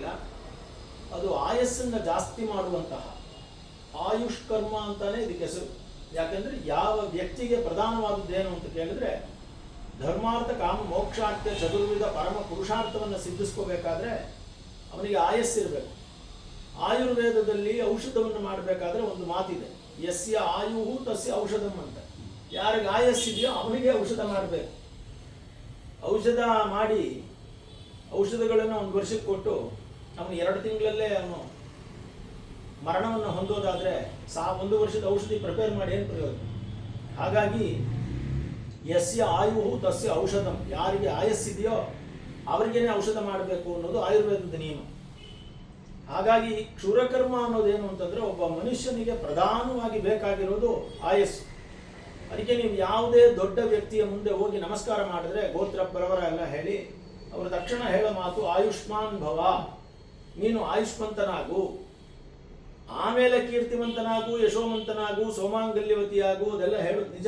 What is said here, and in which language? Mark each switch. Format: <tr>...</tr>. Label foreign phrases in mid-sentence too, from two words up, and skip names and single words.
<kn>ಅದು ಆಯಸ್ಸನ್ನು ಜಾಸ್ತಿ ಮಾಡುವಂತಹ ಆಯುಷ್ಕರ್ಮ ಅಂತಾನೆ ಇದಕ್ಕೆ ಹೆಸರು. ಯಾಕೆಂದರೆ ಯಾವ ವ್ಯಕ್ತಿಗೆ ಪ್ರಧಾನವಾದದ್ದೇನು ಅಂತ ಕೇಳಿದ್ರೆ, ಧರ್ಮಾರ್ಥ ಕಾಮ ಮೋಕ್ಷಾರ್ಥ ಚತುರ್ವಿಧ ಪರಮ ಪುರುಷಾರ್ಥವನ್ನು ಸಿದ್ಧಿಸ್ಕೋಬೇಕಾದ್ರೆ ಅವನಿಗೆ ಆಯಸ್ಸಿರಬೇಕು. ಆಯುರ್ವೇದದಲ್ಲಿ ಔಷಧವನ್ನು ಮಾಡಬೇಕಾದ್ರೆ ಒಂದು ಮಾತಿದೆ,</kn> <sa>ಯಸ್ಯ ಆಯುಹು ತಸ್ಯ ಔಷಧಂ ಅಂತ.</sa> <kn>ಯಾರಿಗೆ ಆಯಸ್ಸಿದೆಯೋ ಅವನಿಗೆ ಔಷಧ ಮಾಡಬೇಕು. ಔಷಧ ಮಾಡಿ ಔಷಧಗಳನ್ನು 1 ವರ್ಷಕ್ಕೆ ಕೊಟ್ಟು ಅವನು 2 ತಿಂಗಳಲ್ಲೇ ಅವನು ಮರಣವನ್ನು ಹೊಂದೋದಾದರೆ 1 ವರ್ಷದ ಔಷಧಿ ಪ್ರಿಪೇರ್ ಮಾಡಿ ಏನು ಪ್ರಯೋಜನ?</kn> <sa>ಹಾಗಾಗಿ ಯಸ್ಯ ಆಯುಹು ತಸ್ಯ ಔಷಧಂ,</sa> <kn>ಯಾರಿಗೆ ಆಯಸ್ಸಿದೆಯೋ ಅವರಿಗೇನೆ ಔಷಧ ಮಾಡಬೇಕು ಅನ್ನೋದು ಆಯುರ್ವೇದದ ನಿಯಮ. ಹಾಗಾಗಿ ಕ್ಷುರಕರ್ಮ ಅನ್ನೋದೇನು ಅಂತಂದರೆ, ಒಬ್ಬ ಮನುಷ್ಯನಿಗೆ ಪ್ರಧಾನವಾಗಿ ಬೇಕಾಗಿರೋದು ಆಯಸ್ಸು. ಅದಕ್ಕೆ ನೀವು ಯಾವುದೇ ದೊಡ್ಡ ವ್ಯಕ್ತಿಯ ಮುಂದೆ ಹೋಗಿ ನಮಸ್ಕಾರ ಮಾಡಿದ್ರೆ ಗೋತ್ರ ಬರವರ ಎಲ್ಲ ಹೇಳಿ ಅವರು ತಕ್ಷಣ ಹೇಳೋ ಮಾತು</kn> <sa>ಆಯುಷ್ಮಾನ್ ಭವ,</sa> <kn>ನೀನು ಆಯುಷ್ಮಂತನಾಗು, ಆಮೇಲೆ ಕೀರ್ತಿವಂತನಾಗು, ಯಶೋಮಂತನಾಗು, ಸೋಮಾಂಗಲ್ಯವತಿಯಾಗು, ಅದೆಲ್ಲ ಹೇಳೋದು ನಿಜ.</kn>